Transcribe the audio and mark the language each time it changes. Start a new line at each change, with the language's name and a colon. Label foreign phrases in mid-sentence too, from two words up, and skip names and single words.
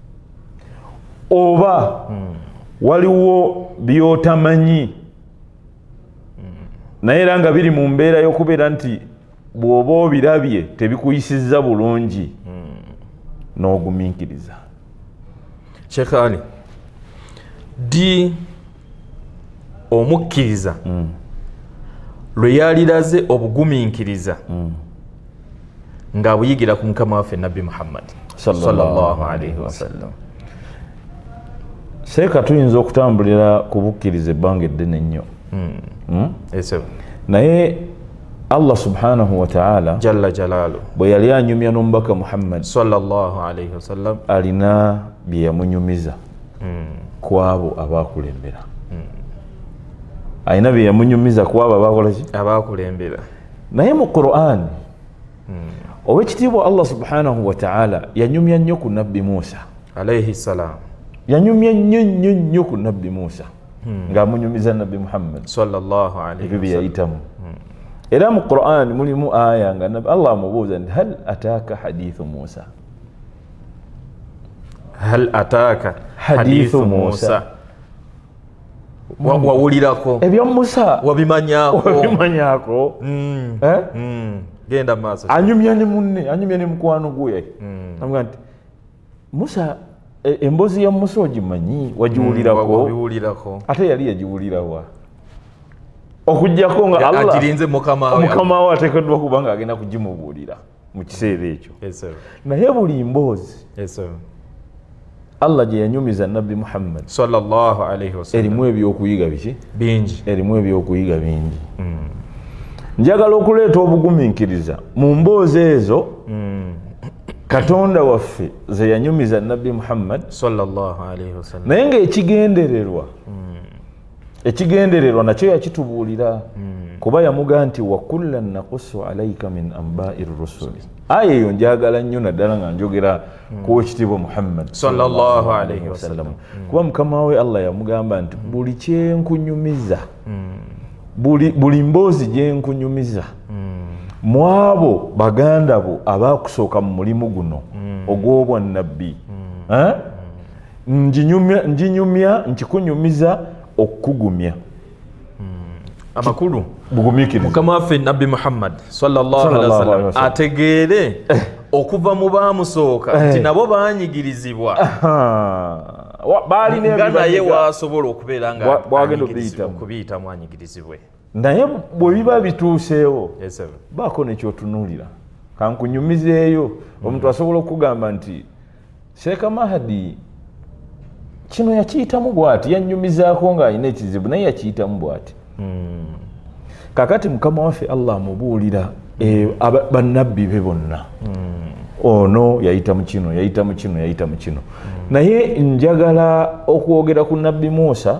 Ganda: oba waliwo byotamanyi naye era nga biri mu mbeera y'okubeera nti bw'oba obirabye tebikuyisizza bulungi n'ogumiikiriza. Sheikh Ali di omukkiriza lwe yaliraze obugumiikiriza nga buyigira ku mukama waffe Nabbi Muhammad
Arabic: صلى الله عليه وسلم.
Ganda: Seeka tuyinza okutambulira ku bukkiriza ebbanga eddene nnyo naye Allah
Arabic: سبحانه وتعالى جل جلاله
Ganda: bwe yali anyumya n'omubaka Muhammad
Arabic: صلى الله عليه وسلم
Ganda: alina bye yamunyumiza ku abo abaakulembera alina bye yamunyumiza ku abo abaakulembera naye mu Qur'an ow'ekitiibwa Allah
Arabic: سبحانه وتعالى
Ganda: yanyumya nnyo ku Nabbi Musa
Arabic: عليه السلام
Ganda: yanyumya nnyo ku Nabbi Musa ng'amunyumiza Nabbi Muhammad
Arabic: صلى الله عليه
Ganda: wasallam yayitamu era mu Qur'an mulimu aya nga Allah amubuuza nti
Arabic: هل أتاك حديث موسى هل أتاك حديث موسى wawulirako
Ganda: ebyo Musa wabimanyako genda maaso anyumya ne munne anyumya ne mukwano gwe amugamba nti Musa embozi ya Musa ogimanyi wagiwulirako ate yali yagiwulirawa okujjako nga Allah agirinze mukama we ateekeddwa kuba nga agenda kugimubuulira mu kiseera ekyo naye buli mboozi Allah gye yanyumiza Nabbi Muhammad
Arabic: صلى الله عليه وسلم
Ganda: erimu ebyokuyiga bingi erimu ebyokuyiga bingi njagala okuleeta obugumiikiriza mu mboozi ezo Katonda waffe ze yanyumiza Nabbi Muhammad
Arabic: صلى الله عليه وسلم
Ganda: naye ng'ekigendererwa nakyo yakitubuulira kuba yamugaa nti
Arabic: وكلا نقص عليك من أنباء الرسل
Ganda: aya eyo njagala nnyo naddala nga njogera ku ekitiibwa Muhammad
Arabic: صلى الله عليه وسلم
Ganda: kuba mukama we Allah yamugamba nti buli kyenkunyumiza buli mboozi gyenkunyumiza mu abo baganda bo abaakusooka mu mulimu guno ogw'obwannabbi nkikunyumiza okukugumya amakulu bugumiikiriza mukama waffe Nabbi Muhammad
Arabic: صلى الله عليه وسلم
Ganda: ategeere okuva mu baamusooka nti nabo baanyigirizibwa nga naye waasobola okubeera nga okubiyitamu anyigirizibwe naye bwe biba bituuseewo baako nekyotunuulira kankunyumizeeyo omuntu asobola okugamba nti Sheikh Mahdi kino yakiyitamu bw'ati yannyumizaako ng'alina ekizibu naye yakiyitamu bw'ati kakati mukama waffe Allah amubuulira bannabbi be bonna ono yayitamu kino naye njagala okwogera ku Nabbi Musa